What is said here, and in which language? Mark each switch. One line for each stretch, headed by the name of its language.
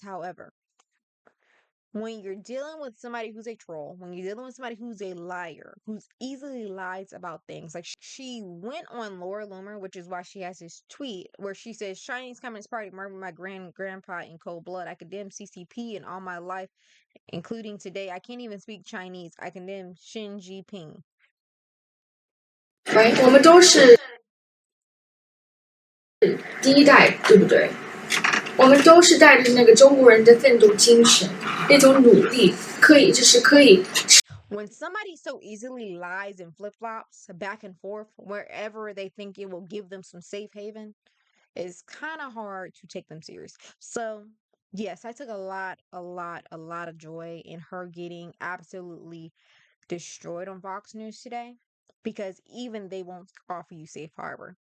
English: However, when you're dealing with somebody who's a troll, when you're dealing with somebody who's a liar, who's easily lies about things, like she went on Laura Loomer, which is why she has this tweet where she says, Chinese Communist Party murdered my grandpa in cold blood. I condemn CCP and all my life, including today. I can't even speak Chinese. I condemn Xi Jinping.
Chinese: 我们都是第一代，对不对？我们都是带着那个中国人的奋斗精神，那种努力，可以。
English: When somebody so easily lies and flip-flops back and forth wherever they think it will give them some safe haven, it's kind of hard to take them serious. So, yes, I took a lot of joy in her getting absolutely destroyed on Fox News today, because even they won't offer you safe harbor.